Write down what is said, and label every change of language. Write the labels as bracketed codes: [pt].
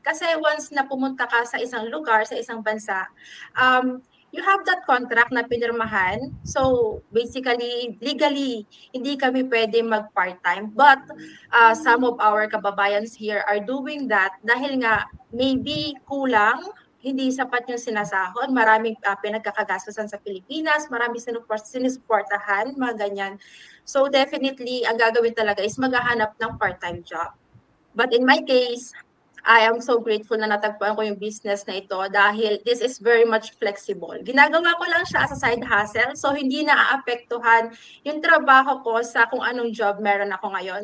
[tl] Kasi once na pumunta ka sa isang lugar, sa isang bansa, [en] you have that contract [tl] na pinirmahan. So, basically, legally, hindi kami pwede mag-part-time. But, [en] some of our kababayans here are doing that [tl] dahil nga, maybe kulang, hindi sapat yung sinasahod, maraming pinagkakagastusan sa Pilipinas, maraming sinusuportahan, mga ganyan. So, definitely, ang gagawin talaga is maghahanap ng part-time job. [en] But in my case, I am so grateful [tl] na natagpuan ko yung business na ito [en] dahil this is very much flexible. [tl] Ginagawa ko lang siya [en] as a side hustle, [tl] so hindi naaapektuhan yung trabaho ko sa kung anong job meron ako ngayon.